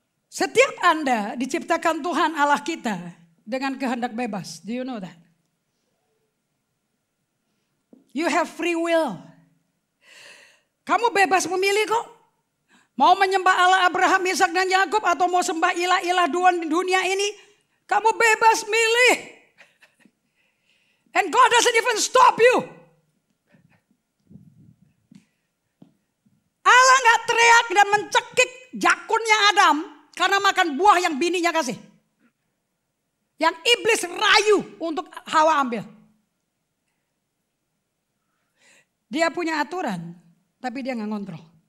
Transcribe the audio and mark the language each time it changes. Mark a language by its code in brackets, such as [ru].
[id] Setiap Anda diciptakan Tuhan Allah kita dengan kehendak bebas. [en] Do you know that? You have free will. [id] Kamu bebas memilih kok. Mau menyembah Allah Abraham, Ishak dan Yakub atau mau sembah ilah-ilah dunia ini, kamu bebas milih. [en] And God doesn't even stop you. [id] Allah gak teriak dan mencekik jakunnya Adam karena makan buah yang bininya kasih. Yang iblis rayu untuk Hawa ambil. Dia punya aturan, tapi dia gak ngontrol.